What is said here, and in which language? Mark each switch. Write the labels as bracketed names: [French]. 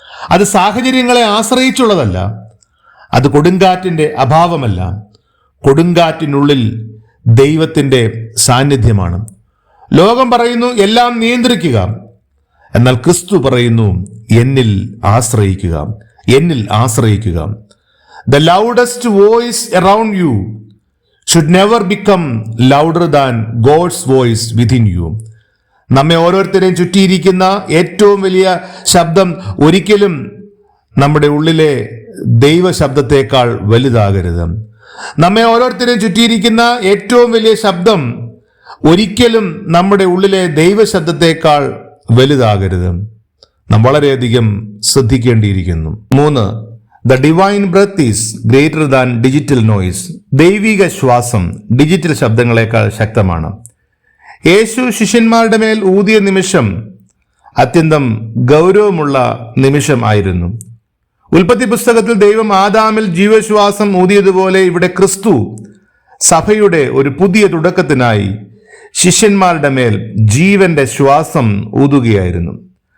[Malayalam] അത് സാഹചര്യങ്ങളെ ആശ്രയിച്ചുള്ളതല്ല. അത് കൊടുങ്കാറ്റിന്റെ അഭാവമല്ല. കൊടുങ്കാറ്റിനുള്ളിൽ ദൈവത്തിന്റെ സാന്നിധ്യമാണ്. ലോകം പറയുന്നു എല്ലാം നിയന്ത്രിക്കുക, എന്നാൽ ക്രിസ്തു പറയുന്നു എന്നിൽ ആശ്രയിക്കുക, എന്നിൽ ആശ്രയിക്കുക. [English] The loudest voice around you should never become louder than God's voice within you. [Malayalam] നമ്മെ ഓരോരുത്തരെയും ചുറ്റിയിരിക്കുന്ന ഏറ്റവും വലിയ ശബ്ദം ഒരിക്കലും നമ്മുടെ ഉള്ളിലെ ദൈവ ശബ്ദത്തെക്കാൾ വലുതാകരുത്. നമ്മെ ഓരോരുത്തരെയും ചുറ്റിയിരിക്കുന്ന ഏറ്റവും വലിയ ശബ്ദം ഒരിക്കലും നമ്മുടെ ഉള്ളിലെ ദൈവ ശബ്ദത്തെക്കാൾ വലുതാകരുത്. നാം വളരെയധികം ശ്രദ്ധിക്കേണ്ടിയിരിക്കുന്നു. [English] 3, The divine breath is greater than digital noise. [Malayalam] ദൈവിക ശ്വാസം ഡിജിറ്റൽ ശബ്ദങ്ങളെക്കാൾ ശക്തമാണ്. യേശു ശിഷ്യന്മാരുടെ മേൽ ഊതിയ നിമിഷം അത്യന്തം ഗൗരവമുള്ള നിമിഷം ആയിരുന്നു. ഉൽപ്പത്തി പുസ്തകത്തിൽ ദൈവം ആദാമിൽ ജീവശ്വാസം ഊതിയതുപോലെ ഇവിടെ ക്രിസ്തു സഭയുടെ ഒരു പുതിയ തുടക്കത്തിനായി ശിഷ്യന്മാരുടെ മേൽ ജീവന്റെ ശ്വാസം ഊതുകയായിരുന്നു.